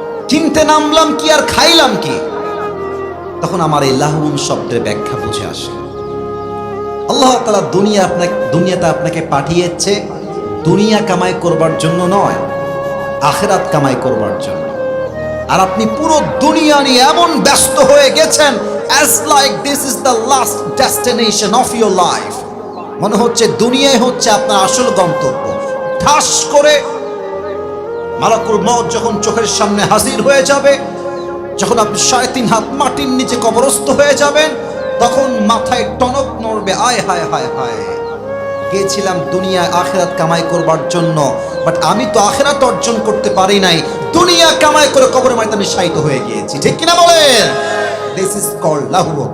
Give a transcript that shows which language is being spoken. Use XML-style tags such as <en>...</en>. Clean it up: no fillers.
<bn>কিনতে নামলাম কি আর খাইলাম কি? তখন আমার এই লাহুন শব্দের ব্যাখ্যা বুঝে আসে। আল্লাহ তাআলা দুনিয়াতে আপনাকে পাঠিয়েছে দুনিয়া কামাই করবার জন্য নয়, আখিরাত কামাই করবার জন্য। আর আপনি পুরো দুনিয়া নিয়ে এমন ব্যস্ত হয়ে গেছেন,</bn> <en>as like this is the last destination of your life।</en> <bn>মনে হচ্ছে দুনিয়ায় হচ্ছে আপনার আসল গন্তব্য। ঠাস করে মালাকুল মউত যখন চোখের সামনে হাজির হয়ে যাবে, যখন আপনি 3.5 হাত মাটির নিচে কবরস্থ হয়ে যাবেন, তখন মাথায় টনক নড়বে, আয় হায় হায় হায়, গিয়েছিলাম দুনিয়ায় আখিরাত কামাই করবার জন্য, বাট আমি তো আখিরাত অর্জন করতে পারি নাই, দুনিয়া কামাই করে কবরের মাটিতে আমি শায়িত হয়ে গিয়েছি। ঠিক কিনা বলেন?</bn> <en>This is called লাহু।</en>